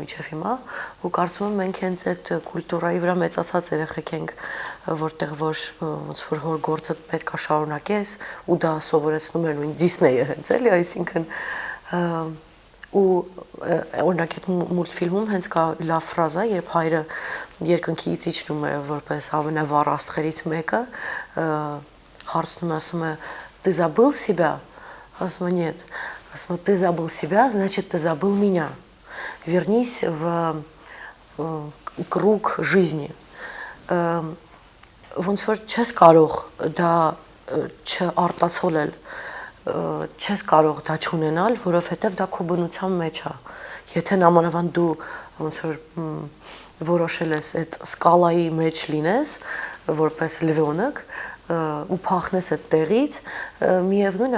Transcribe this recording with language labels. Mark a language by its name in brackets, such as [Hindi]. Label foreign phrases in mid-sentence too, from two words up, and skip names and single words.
[Armenian] մինչև հիմա, ու կարծում եմ մենք հենց այդ կուլտուրայի վրա մեծացած երեխեք ենք, որտեղ որ ոնց որ հոր գործը պետք է շարունակես, ու դա սովորեցնում էր նույն Դիսնեյը հենց էլի, այսինքն ու օրինակ այդ մուլտֆիլմում հենց կա լավ ֆրազա, երբ հայրը երկնքից իջնում է որպես ամենավառ աստղերից մեկը, հարցնում է, ասում է [Russian] «Ты забыл себя?» [Armenian] Ասում է [Russian] «Нет». [Armenian] Ասում է [Russian] «Ты забыл себя, значит, ты забыл меня. Вернись в круг жизни». [Armenian] Ոնց որ չես կարող դա չարտացոլել, չես կարող դա չունենալ, որովհետև դա քո բնության մեջ է։ Եթե նամանավանդ դու ոնց որ որոշել ես այդ սկալայի մեջ լինես, որպես լևոնակ, ու փախնես այդ տեղից, միևնույն է